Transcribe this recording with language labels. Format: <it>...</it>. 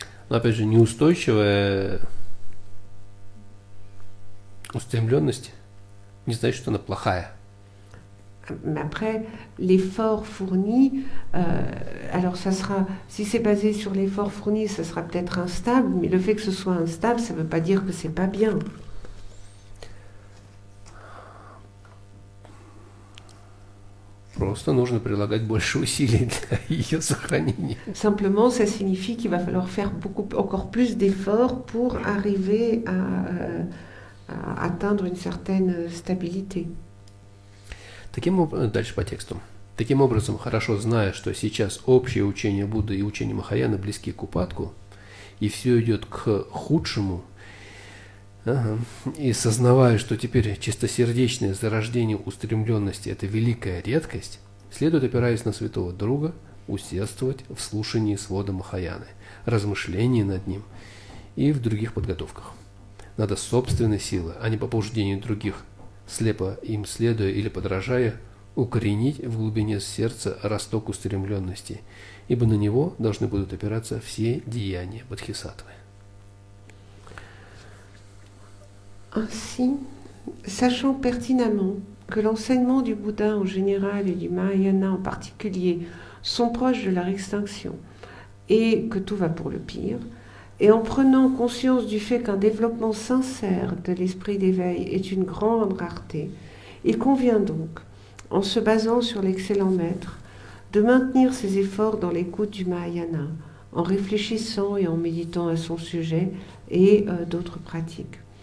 <ru>Но опять же, неустойчивая устремленность не значит, что она плохая.</ru> <fr>Mais après, l'effort fourni, alors ça sera, si c'est basé sur l'effort fourni, ça sera peut-être instable, mais le fait que ce soit instable, ça ne veut pas dire que c'est pas bien.</fr> <ru>Просто нужно прилагать больше усилий для ее сохранения.</ru> <fr>Simplement, ça signifie qu'il va falloir faire encore plus d'efforts pour arriver à atteindre une certaine stabilité.</fr> <ru>Дальше по тексту. Таким образом, хорошо зная, что сейчас общее учение Будды и учение Махаяны близки к упадку, и все идет к худшему, и сознавая, что теперь чистосердечное зарождение устремленности – это великая редкость, следует, опираясь на святого друга, усердствовать в слушании свода Махаяны, размышлении над ним и в других подготовках. Надо собственной силы, а не по побуждению других, слепо им следуя или подражая, укоренить в глубине сердца росток устремленности, ибо на него должны будут опираться все деяния бодхисаттвы.</ru> <fr>Ainsi, sachant pertinemment que l'enseignement du Bouddha en général et du Mahayana en particulier sont proches de leur extinction et que tout va pour le pire, et en prenant conscience du fait qu'un développement sincère de l'esprit d'éveil est une grande rareté, il convient donc, en se basant sur l'excellent maître, de maintenir ses efforts dans l'écoute du Mahayana, en réfléchissant et en méditant à son sujet et d'autres pratiques.</fr>